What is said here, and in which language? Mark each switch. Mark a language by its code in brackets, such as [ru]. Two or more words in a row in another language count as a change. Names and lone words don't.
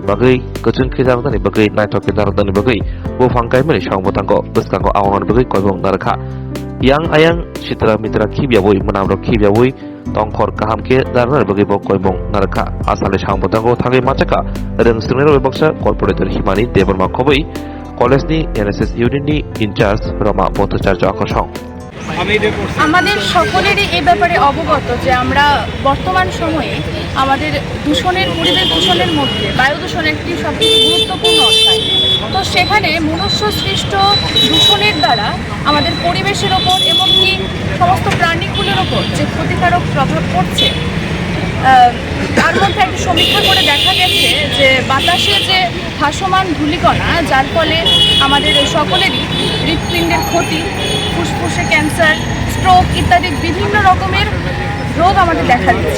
[trp] Bagai Keceng ke Nargani Bagai Naitoke Nargani Bagai Bufangkai Mani Sangbotango Buskango Awanan Bagai Koibong Narka Yang ayang Citra Mitra Kibiawui Menamrok Kibiawui Tongkor kaham ke darnar bagi bok koibong narka asale sangbotango thangai machaka reng sengner webaksa corporator himani deborma khoboi college ni NSS unit ni incharge Roma Bhattacharya আকর্ষণ [bn] আমাদের সকলেরই এই ব্যাপারে অবগত যে আমরা বর্তমান সময়ে আমাদের দূষণের পরিবেশ দূষণের মধ্যে বায়ু দূষণ একটি সবচেয়ে গুরুত্বপূর্ণ অধ্যায়। তো সেখানে মনুষ্য সৃষ্ট দূষণের দ্বারা আমাদের পরিবেশের ওপর এমনকি সমস্ত প্রাণীগুলোর ওপর যে ক্ষতিকারক প্রভাব পড়ছে তার মধ্যে একটা সমীক্ষা করে দেখা গেছে যে বাতাসে যে ভাসমান ধূলিকণা যার ফলে আমাদের সকলেরই হৃৎপিণ্ডের ক্ষতি, ফুসফুসে ক্যান্সার, স্ট্রোক ইত্যাদি বিভিন্ন রকমের রোগ আমাদের দেখা দিচ্ছে।